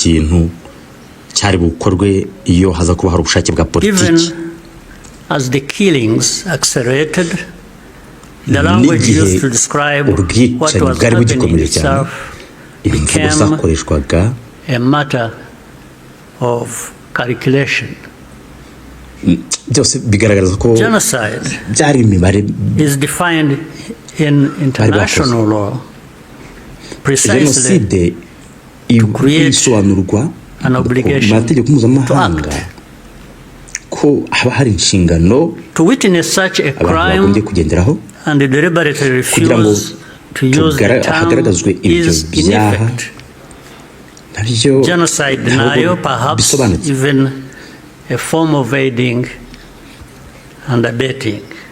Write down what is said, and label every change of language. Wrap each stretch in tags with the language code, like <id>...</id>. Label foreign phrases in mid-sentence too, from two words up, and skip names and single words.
<en>Even as the killings accelerated, the language used to describe what was happening itself became a matter of calculation.</en> <rw>byose bigaragaza ko genocide byari imibare</rw> <en>is defined in international law precisely</en> <rw>genocide isobanurwa</rw> <en>an obligation</en> <rw>mategeko mpuzamahanga ko haba hari inshingano</rw> <en>to witness such a crime</en> <rw>kugenderaho</rw> <en>and deliberately refuse to use the term is in effect. Genocide nayo perhaps even a form of aiding and abetting.</en>